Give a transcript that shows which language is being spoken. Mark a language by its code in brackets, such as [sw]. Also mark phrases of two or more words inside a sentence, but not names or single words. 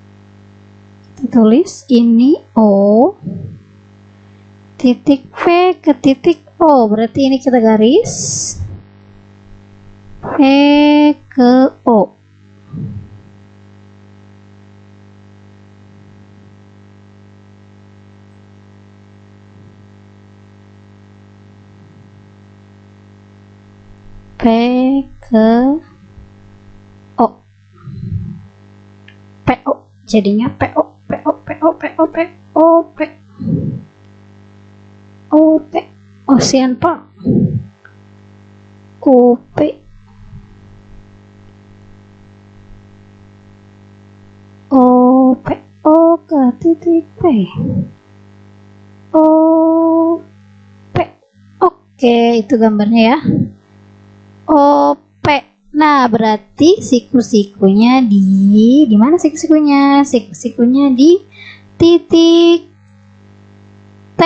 [id] Kita tulis ini O, titik P ke titik O, berarti ini kita garis P ke O. P ke O, PO, jadinya PO, PO, PO, PO, PO, P, OP, Ocean Park, UP, OP, O ke titik P, OP. Oke, itu gambarnya ya. OP. Nah, berarti siku-sikunya di mana siku-sikunya? Siku-sikunya di titik T.